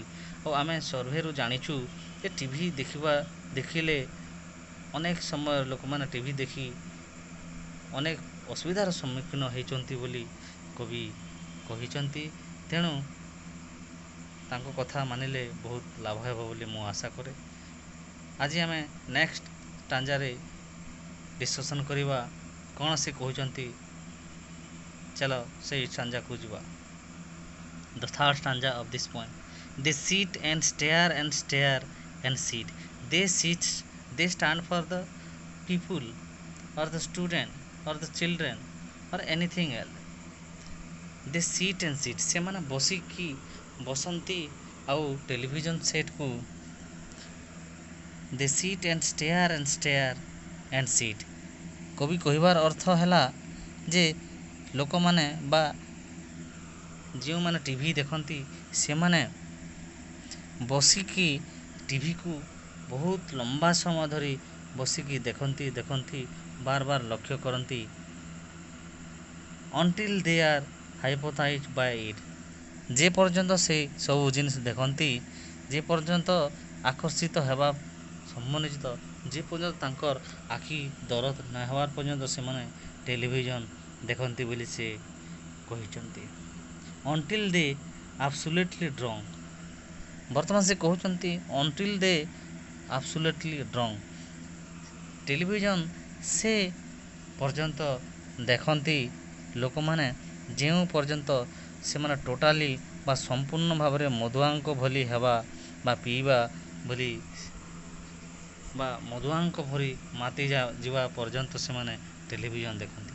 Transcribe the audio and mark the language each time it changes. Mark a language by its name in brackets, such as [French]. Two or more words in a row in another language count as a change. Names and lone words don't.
[Odia] ଆଉ ଆମେ ସର୍ଭେରୁ ଜାଣିଛୁ ଯେ ଟିଭି ଦେଖିଲେ ଅନେକ ସମୟ ଲୋକମାନେ ଟିଭି ଦେଖି ଅନେକ ଅସୁବିଧାର ସମ୍ମୁଖୀନ ହୋଇଛନ୍ତି ବୋଲି କବି କହିଛନ୍ତି। ତେଣୁ ତାଙ୍କ କଥା ମାନିଲେ ବହୁତ ଲାଭ ହେବ ବୋଲି ମୁଁ ଆଶା କରେ। ଆଜି ଆମେ [English] next stanzaରେ [Odia] ଡିସ୍କସନ୍ କରିବା କ'ଣ ସେ କହୁଛନ୍ତି। ଚାଲ ସେଇ ଷ୍ଟାଞ୍ଜାକୁ ଯିବା। [English] The third stanza of this poem. They sit and stare and stare and sit. They stand for the people or the student or the children or anything else. They sit and sit. [Odia] ସେମାନେ ବସନ୍ତି ଆଉ [English] television setକୁ they sit and stare and sit. [Odia] କବି କହିବାର ଅର୍ଥ ହେଲା ଯେ ଲୋକମାନେ ବା ଯେଉଁମାନେ ଟିଭି ଦେଖନ୍ତି ସେମାନେ ବସିକି ଟିଭିକୁ ବହୁତ ଲମ୍ବା ସମୟ ଧରି ବସିକି ଦେଖନ୍ତି ବାର ଲକ୍ଷ୍ୟ କରନ୍ତି [English] until they are hypnotized by it। [Odia] ଯେ ପର୍ଯ୍ୟନ୍ତ ସେ ସବୁ ଜିନିଷ ଦେଖନ୍ତି, ଯେ ପର୍ଯ୍ୟନ୍ତ ଆକର୍ଷିତ ହେବା ସମ୍ବନ୍ଧିତ, ଯେ ପର୍ଯ୍ୟନ୍ତ ତାଙ୍କର ଆଖି ଦରଦ ନ ହେବା ପର୍ଯ୍ୟନ୍ତ ସେମାନେ ଟେଲିଭିଜନ ଦେଖନ୍ତି ବୋଲି ସେ କହିଛନ୍ତି। [English] until they absolutely drunk। [Odia] ବର୍ତ୍ତମାନ ସେ କହୁଛନ୍ତି [English] until they absolutely drunk। [Odia] ଟେଲିଭିଜନ ସେ ପର୍ଯ୍ୟନ୍ତ ଦେଖନ୍ତି ଲୋକମାନେ ଯେଉଁ ପର୍ଯ୍ୟନ୍ତ ସେମାନେ ଟୋଟାଲି ବା ସମ୍ପୂର୍ଣ୍ଣ ଭାବରେ ମଦୁଆଙ୍କ ଭଳି ହେବା ବା ପିଇବା ଭଳି ବା ମଦୁଆଙ୍କ ଭଳି ମାତି ଯିବା ପର୍ଯ୍ୟନ୍ତ ସେମାନେ ଟେଲିଭିଜନ ଦେଖନ୍ତି।